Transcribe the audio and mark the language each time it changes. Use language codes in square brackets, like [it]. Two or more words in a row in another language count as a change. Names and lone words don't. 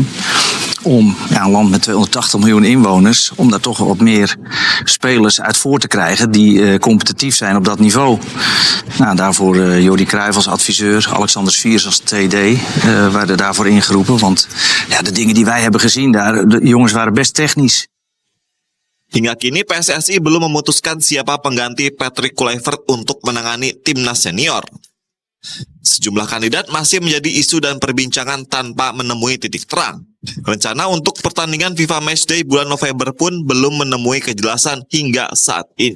[nl] Om een land met 280 miljoen inwoners, om daar toch wat meer spelers uit voor te krijgen die competitief zijn op dat niveau. Nou, daarvoor Jordi Cruijff als adviseur, Alexander Sviers als TD werden daarvoor ingeroepen. Want ja, de dingen die wij hebben gezien daar, de jongens waren best technisch. [id] Hingga kini PSSI belum memutuskan siapa pengganti Patrick Kluivert untuk menangani timnas senior. Sejumlah kandidat masih menjadi isu dan perbincangan tanpa menemui titik terang. Rencana untuk pertandingan FIFA Matchday bulan November pun belum menemui kejelasan hingga saat ini.